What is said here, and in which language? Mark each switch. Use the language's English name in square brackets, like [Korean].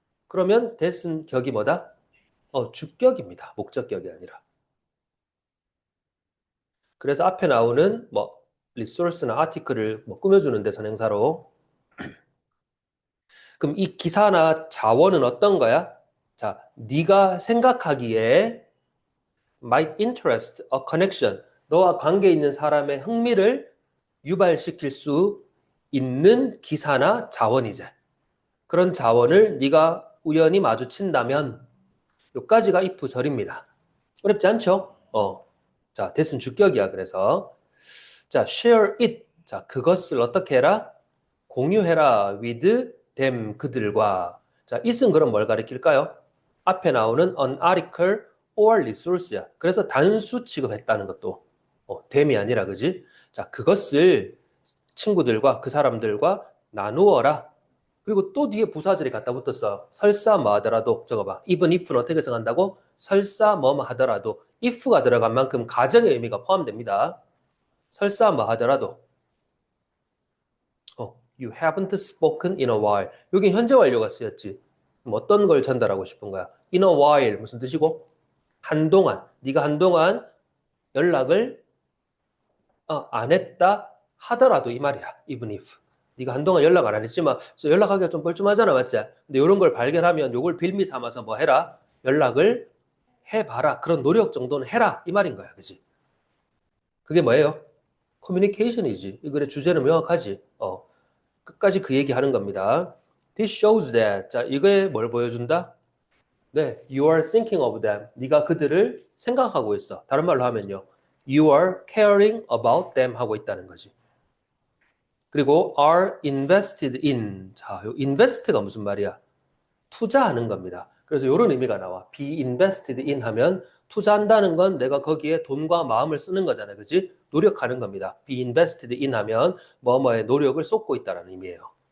[Korean] 그러면 that은 격이 뭐다? 주격입니다. 목적격이 아니라. 그래서 앞에 나오는 뭐 리소스나 아티클을 뭐 꾸며주는데 선행사로. 그럼 이 기사나 자원은 어떤 거야? [English] 자, [Korean] 네가 생각하기에 [English] might interest a connection. [Korean] 너와 관계 있는 사람의 흥미를 유발시킬 수 있는 기사나 자원이지. 그런 자원을 네가 우연히 마주친다면 요까지가 if 절입니다. 어렵지 않죠? 자, 대신 주격이야. [English] 그래서 자, share it. [Korean] 자, 그것을 어떻게 해라? 공유해라. [English] with them [Korean] 그들과. 자, it은 그럼 뭘 가리킬까요? 앞에 나오는 an article or resource야. 그래서 단수 취급했다는 것도 them이 아니라 그지? 자, 그것을 친구들과 그 사람들과 나누어라. 그리고 또 뒤에 부사절이 갖다 붙었어. 설사 뭐 하더라도 저거 봐. even if는 어떻게 생각한다고? 설사 뭐뭐 하더라도 if가 들어간 만큼 가정의 의미가 포함됩니다. 설사 뭐 하더라도 [English] you haven't spoken in a while. [Korean] 여기 현재 완료가 쓰였지. 그럼 어떤 걸 전달하고 싶은 거야? in a while 무슨 뜻이고? 한동안. 네가 한동안 연락을 안 했다 하더라도 이 말이야. [English] even if. [Korean] 네가 한동안 연락 안 했지만 연락하기가 좀 뻘쭘하잖아, 맞지? 근데 이런 걸 발견하면 이걸 빌미 삼아서 뭐 해라? 연락을 해봐라. 그런 노력 정도는 해라. 이 말인 거야, 그지? 그게 뭐예요? 커뮤니케이션이지. 이 글의 주제는 명확하지. 끝까지 그 얘기하는 겁니다. [English] This shows that. [Korean] 자, 이게 뭘 보여준다? [English] 네, you are thinking of them. [Korean] 네가 그들을 생각하고 있어. 다른 말로 하면요. [English] You are caring about them [Korean] 하고 있다는 거지. 그리고 [English] are invested in. [Korean] 자, 요 invest가 무슨 말이야? 투자하는 겁니다. 그래서 이런 의미가 나와. be invested in 하면 투자한다는 건 내가 거기에 돈과 마음을 쓰는 거잖아요. 그지? 노력하는 겁니다. be invested in 하면 뭐뭐에 노력을 쏟고 있다는 의미예요.